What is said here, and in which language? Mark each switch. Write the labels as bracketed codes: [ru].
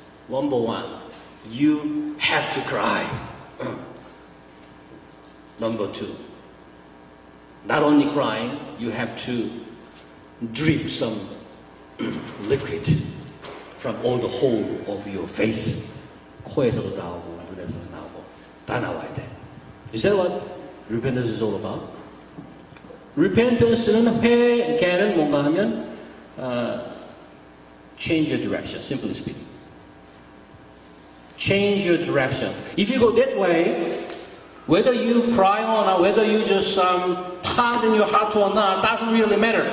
[en] Number one, you have to cry. Number two, not only crying, you have to drip some liquid from all the hole of your face. [ko] 코에서도 나오고 눈에서도 나오고 다 나와야 돼. [en] Is that what repentance is all about? Repentance는 [ko] 회개는 뭔가 하면 [en] change your direction, simply speaking. Change your direction. If you go that way, whether you cry or not, whether you just pound in your heart or not, doesn't really matter.